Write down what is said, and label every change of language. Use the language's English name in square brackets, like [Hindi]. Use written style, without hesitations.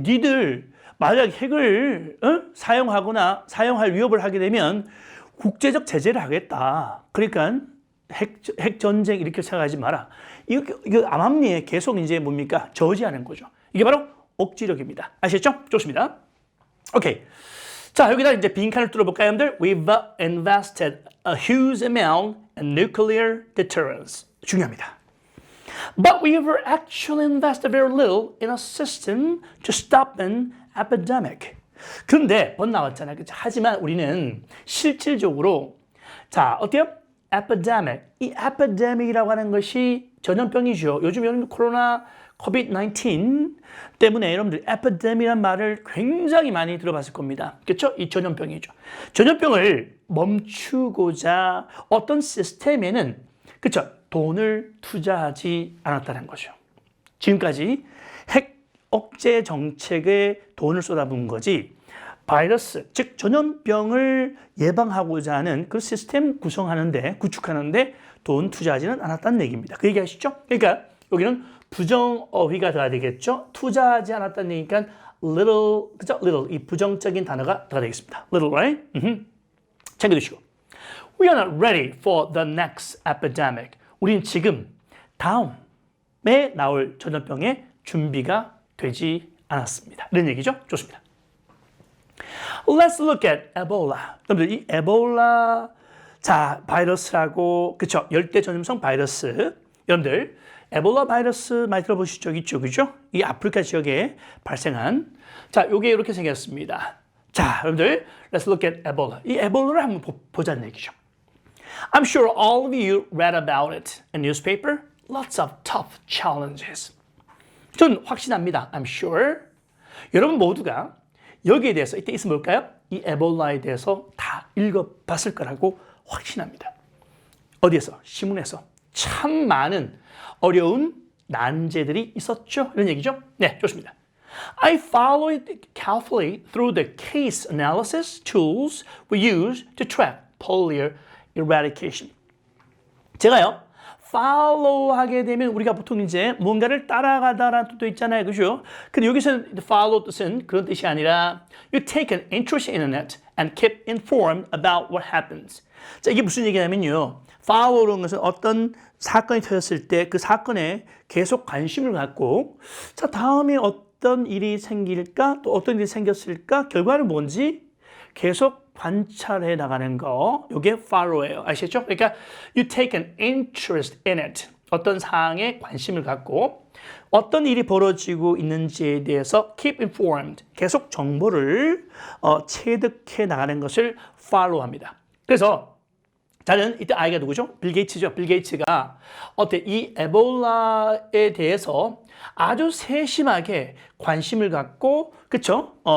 [Korean] 니들, 만약 핵을 사용하거나 사용할 위협을 하게 되면 국제적 제재를 하겠다. 그러니까 핵전쟁 이렇게 생각하지 마라. 이거 암암리에 계속 이제 뭡니까? 저지하는 거죠. 이게 바로 억지력입니다. 아시겠죠? 좋습니다. 오케이. 자, 여기다 이제 빈칸을 뚫어볼까요, 여러분들? [English] We've invested a huge amount in nuclear deterrence. [Korean] 중요합니다. [English] But we've actually invested very little in a system to stop an epidemic. [Korean] 그런데 번 나왔잖아요. 그렇죠? 하지만 우리는 실질적으로 자, 어때요? [English] epidemic. [Korean] 이 epidemic이라고 하는 것이 전염병이죠. 요즘 여러분 코로나 COVID-19 때문에 여러분들 epidemic이라는 말을 굉장히 많이 들어봤을 겁니다. 그렇죠? 이 전염병이죠. 전염병을 멈추고자 어떤 시스템에는 그렇죠? 돈을 투자하지 않았다는 거죠. 지금까지 핵 억제 정책에 돈을 쏟아부은 거지 바이러스, 즉 전염병을 예방하고자 하는 그 시스템 구성하는데, 구축하는데 돈 투자하지는 않았다는 얘기입니다. 그 얘기 아시죠? 그러니까 여기는 부정어휘가 돼야 되겠죠? 투자하지 않았다는 얘기니까 little, 그죠? little, 이 부정적인 단어가 들어가 되겠습니다. [English] little, right? [Korean] 챙겨두시고. [English] We are not ready for the next epidemic. [Korean] 우린 지금 다음에 나올 전염병의 준비가 되지 않았습니다. 이런 얘기죠? 좋습니다. [English] Let's look at Ebola. [Korean] 여러분들 이 에볼라 자 바이러스라고 그쵸 열대 전염성 바이러스 여러분들 에볼라 바이러스 많이 들어보신 적 있죠, 그죠? 이 아프리카 지역에 발생한 자, 요게 이렇게 생겼습니다. [English] 자, 여러분들 let's look at Ebola. [Korean] 이 에볼라를 한번 보자는 얘기죠. [English] I'm sure all of you read about it in newspaper. Lots of tough challenges. [Korean] 전 확신합니다. [English] I'm sure. [Korean] 여러분 모두가 여기에 대해서 이때 있으면 뭘까요? 이 에볼라에 대해서 다 읽어봤을 거라고 확신합니다. 어디에서? 신문에서 참 많은 어려운 난제들이 있었죠. 이런 얘기죠. 네, 좋습니다. [English] I followed carefully through the case analysis tools we use to track polio eradication. [Korean] 제가요, follow하게 되면 우리가 보통 이제 뭔가를 따라가다라는 뜻도 있잖아요, 그죠? 근데 여기서는 follow 뜻은 그런 뜻이 아니라 [English] you take an interest in it and keep informed about what happens. [Korean] 자, 이게 무슨 얘기냐면요, follow라는 것은 어떤 사건이 터졌을 때 그 사건에 계속 관심을 갖고 자, 다음에 어떤 일이 생길까? 또 어떤 일이 생겼을까? 결과는 뭔지 계속 관찰해 나가는 거. 이게 follow예요. 아시겠죠? [English] 그러니까 you take an interest in it. [Korean] 어떤 사항에 관심을 갖고 어떤 일이 벌어지고 있는지에 대해서 [English] keep informed. [Korean] 계속 정보를 체득해 나가는 것을 follow합니다. 그래서 저는 이때 아이가 누구죠? 빌 게이츠죠. 빌 게이츠가 이 에볼라에 대해서 아주 세심하게 관심을 갖고 그쵸?